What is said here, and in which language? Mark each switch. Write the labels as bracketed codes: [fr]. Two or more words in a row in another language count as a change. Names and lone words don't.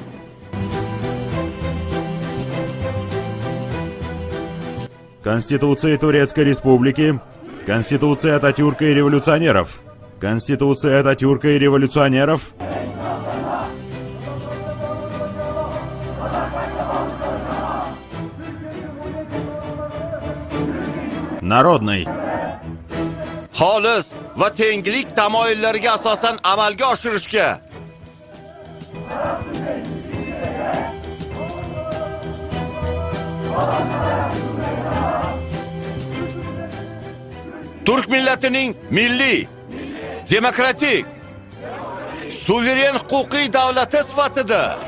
[ru] Конституция Турецкой Республики. Конституция Ататюрка и революционеров. Конституция Ататюрка и революционеров. Народный. [uz] xolis va tenglik tamoyillariga asosan amalga oshirishga Turk millatining milliy, demokratik, suveren huquqiy davlati sifatida.